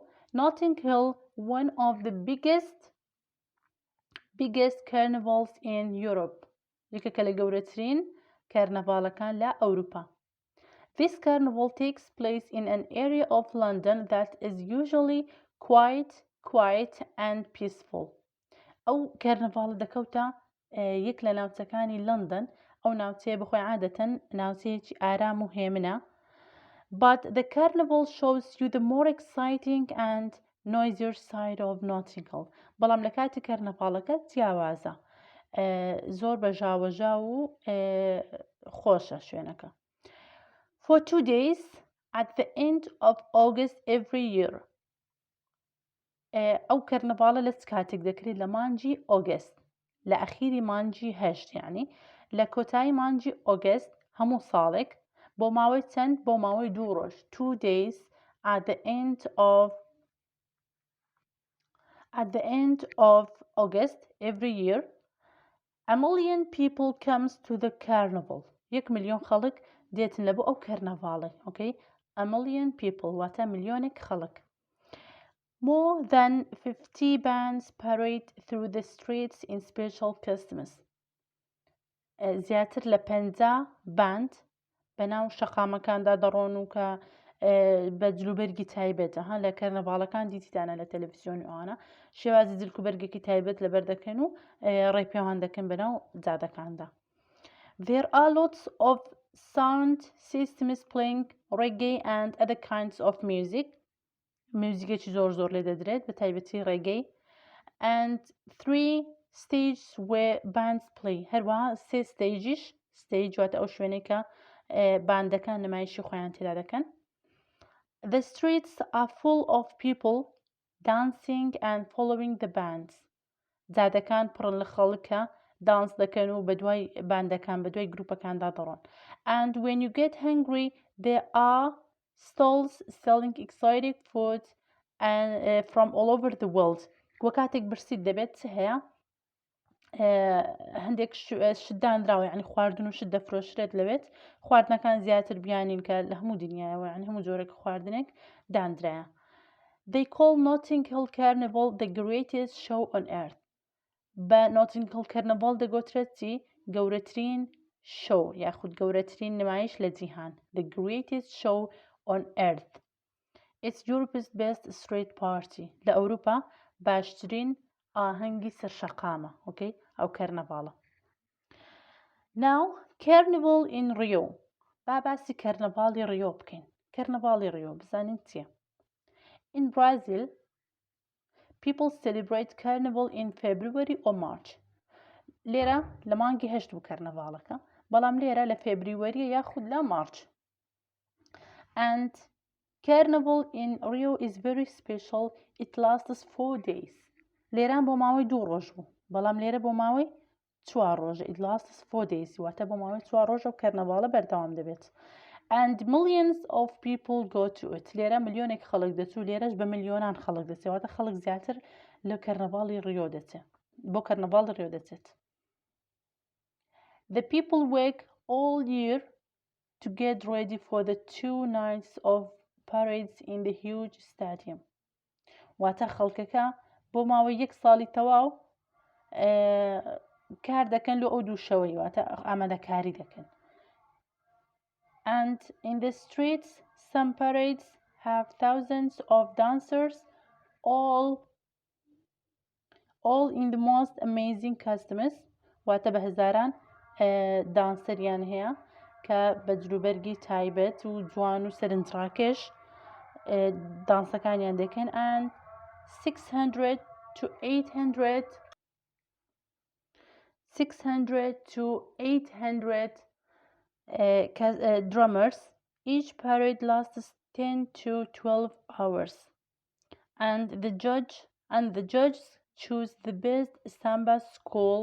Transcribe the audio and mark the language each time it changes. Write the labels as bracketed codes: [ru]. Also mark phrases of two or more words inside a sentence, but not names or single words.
[en] Notting Hill, one of the biggest carnivals in Europe. [ckb] یەکێکە لە گەورەترین کارنەڤاڵەکان لە ئەوروپا. [en] This carnival takes place in an area of London that is usually quiet and peaceful. [ckb] ئەو کارنەڤاڵە دەکەوتە یەک لە ناوچەکانی لندن. ئەو ناوچەیە بەخۆی عادەتەن ناوچەیەکی ئارام و هێمنە. [en] But the carnival shows you the more exciting and noisier side of Notting Hill. [ckb] بەڵام لە کاتی کارنەڤاڵەکە جیاوازە، زۆر بەژاوەژا و خۆشە شوێنەکە. [en] For 2 days at the end of August every year. [ckb] ئەو کارنەڤاڵە لە چ کاتێک دەکرێت؟ لە مانگی ئۆگست، لە ئەخیری مانگی هەشت، یعنی لە کۆتایی مانگی ئۆگست هەموو ساڵێک بۆ ماوەی چەند؟ بۆ ماوەی 2 ڕۆژ. [en] 2 days at the end of August every year. A million people comes to the carnival. [ckb] 1 ملیۆن خەڵک دێتن لە بۆ ئەو کارنەڤاڵە. [en] Okay? A million people [ckb] واتە ملیۆنێک خەڵک. [en] More than 50 bands parade through the streets in special costumes. [ckb] زیاتر لە 50 باند بەناو شەقامەکاندا دەڕۆن و کە بە جلوبەرگی تایبەتە. لە کارنەڤاڵەکان دیتیدانە لە تەلەڤیزیۆن ئەوانە شێوازی جلکوبەرگێکی تایبەت لەبەر دەکەن و ڕێپێوان دەکەن بەناو جادەکاندا. [en] There are lots of sound systems playing reggae and other kinds of music. [ckb] میوزیکێکی زۆر لێ دەدرێت بە تایبەتی ڕێگەی. [en] And 3 stages where bands play. [ckb] هەروەها 3 [en] stages stage [ckb] واتە ئەو شوێنەی کە باندەکان نمایشی خۆیان تێدا دەکەن. [en] The streets are full of people dancing and following the bands. [ckb] جادەکان پڕن لە خەڵکە دانس دەکەن و بە دوای باندەکان بە دوای گروپەکاندا دەڕۆن. [en] And when you get hungry there are stalls selling exotic food and from all over the world. [ckb] وە کاتێک برسیت دەبێت چ هەیە؟ هەندێک شتدانراوە، یعنی خواردن و شت دەفرۆشرێت لەوێت. خواردنەکان زیاتر بیانین کە لە هەموو دنیایەوە، یعنی هەموو جۆرێک خواردنێک دانرایە. [en] They call Notting Hill Carnival the greatest show on earth. [ckb] بە Notting Hill Carnival دەگوترێت چی؟ گەورەترین شۆ یاخود گەورەترین نمایش لە جیهان. [en] The greatest show on earth. It's Europe's best street party. [ckb] لە ئەوروپا باشترین ئاهەنگی سەرشەقامە. Okay? ئەو کارنەڤاڵە. [en] Now Carnival in Rio. [ckb] با باسی کارنەڤاڵی ڕیۆ بکەین. کارنەڤاڵی ڕیۆ بزانین چییە؟ [en] In Brazil people celebrate carnival in February or March. [ckb] لێرە لە مانگی هەشت بوو کارنەڤاڵەکە، بەڵام لێرە لە فێبریوەریە یاخود لە مارچ. [en] And Carnival in Rio is very special. It lasts 4 days. [ckb] لێران بۆ ماوەی 2 ڕۆژ بوو، بەڵام لێرە بۆ ماوەی 4 ڕۆژە. [en] It lasts 4 days. [ckb] واتە بۆ ماوەی 4 ڕۆژە و کارنەڤاڵە بەردەوام دەبێت. [en] And millions of people go to it. [ckb] لێرە ملیۆنێک خەڵک دەچوو، لێرەش بە ملیۆنان خەڵک دەچێت. واتە خەڵک زیاتر لە کارنەڤاڵی ڕیۆ دەچێت، بۆ کارنەڤاڵی ڕیۆ دەچێت. [en] The people work all year to get ready for the 2 nights of parades in the huge stadium. [ckb] واتە خەڵکەکە بۆ ماوەی 1 ساڵی تەواو کار دەکەن لە ئەو 2 شەوەی، واتە ئامادەکاری دەکەن. [en] And in the streets some parades have thousands of dancers all in the most amazing costumes. [ckb] واتە بە هەزاران دانسەریان هەیە کە بە جلوبەرگی تایبەت و جوان و سەرنجڕاکێش دانسەکانیان دەکەن. [en] And 600 to 800 drummers. Each parade lasts 10 to 12 hours. And the judges choose the best samba school.